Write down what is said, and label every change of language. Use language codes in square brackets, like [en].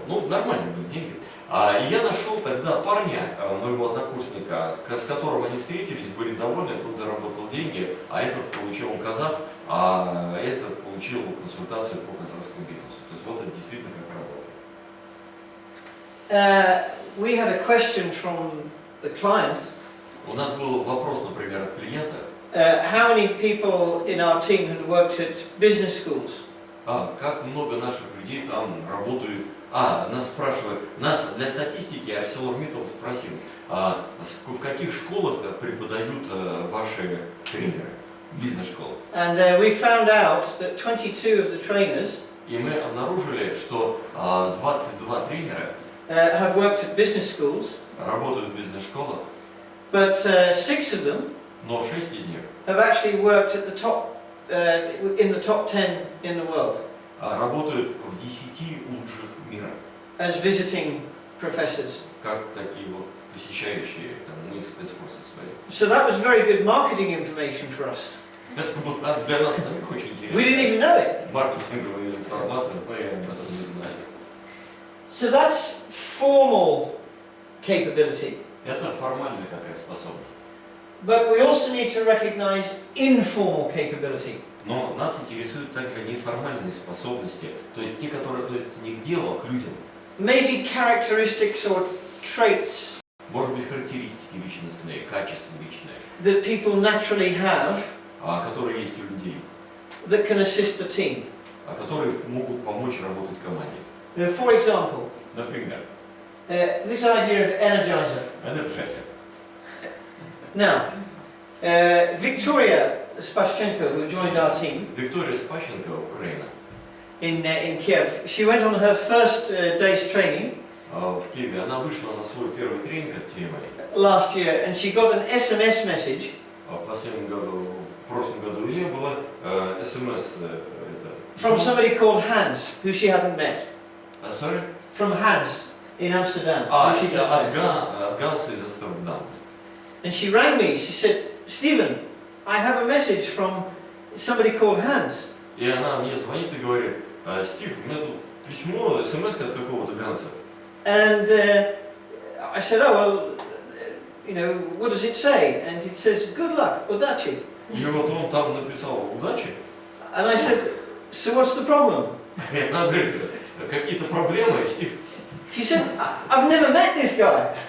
[ru] Ну, нормальные были деньги. И я нашел тогда парня, моего однокурсника, с которым они встретились, были довольны, тот заработал деньги, а этот получил, он казах, а этот получил консультацию по казахскому бизнесу. То есть вот это действительно как работает. [en] We had a question from the client. [ru] У нас был вопрос, например, от клиента. [en] How many people in our team had worked at business schools? [ru] Как много наших людей там работают. Нас спрашивают, для статистики ArcelorMittal спросил, в каких школах преподают ваши тренеры, бизнес-школах? [en] And we found out that 22 of the trainers [ru] И мы обнаружили, что 22 тренера [en] have worked at business schools, [ru] работают в бизнес-школах, [en] but 6 of them [ru] но 6 из них [en] have actually worked at the top, in the top 10 in the world [ru] работают в 10 лучших мира, [en] as visiting professors. [ru] как такие вот посещающие у них спецкурсы свои. [en] So that was very good marketing information for us. [ru] Это было для нас самих очень интересно. [en] We didn't even know it. [ru] Маркетинговая информация, мы об этом не знали. [en] So that's formal capability. [ru] Это формальная такая способность. [en] But we also need to recognize informal capability. [ru] Но нас интересуют также неформальные способности, то есть те, которые относятся не к делу, а к людям. [en] Maybe characteristics or traits [ru] Может быть, характеристики личностные, качества личные, [en] that people naturally have [ru] которые есть у людей, [en] that can assist the team. [ru] Которые могут помочь работать команде. [en] For example, [ru] Например, [en] this idea of energizer. [ru] энергетик. [en] Now, Victoria Spashchenko, who joined our team, [ru] Виктория Спащенко, Украина. [en] in Kiev. She went on her first day's training [ru] В Киеве она вышла на свой первый тренинг от TMA. [en] last year, and she got an SMS message [ru] В последнем году, в прошлом году у нее было СМС. [en] from somebody called Hans, who she hadn't met. Sorry? From Hans in Amsterdam. who she hadn't met. [ru] От Ганса из Амстердама. [en] And she rang me. She said, "Stephen, I have a message from somebody called Hans." [ru] И она мне звонит и говорит: Стив, у меня тут письмо, СМС от какого-то Ганса. [en] And I said, "Oh well, you know, what does it say?" And it says, "Good luck, [ru] удачи." И вот он там написал удачи. [en] And I said, "So what's the problem?" [ru] И она говорит: какие-то проблемы, Стив? [en] She said, "I've never met this guy,